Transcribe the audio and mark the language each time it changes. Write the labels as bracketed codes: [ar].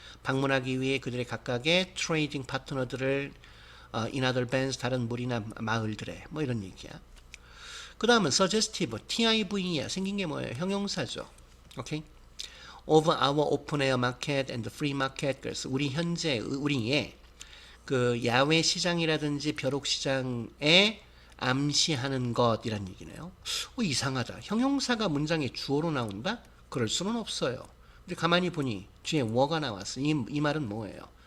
[ko] 방문하기 위해 그들의 각각의 트레이딩 파트너들을 [en] in other bands, [ko] 다른 무리나 마을들에 뭐 이런 얘기야. 그 다음은 suggestive, TIV야. 생긴 게 뭐예요? 형용사죠. 오케이? [en] Of our open air market and the free market. [ko] 그래서 우리의 그 야외 시장이라든지 벼룩 시장에 암시하는 것이란 얘기네요. 이상하다. 형용사가 문장에 주어로 나온다? 그럴 수는 없어요. 근데 가만히 보니 뒤에 워가 나왔어. 이 말은 뭐예요?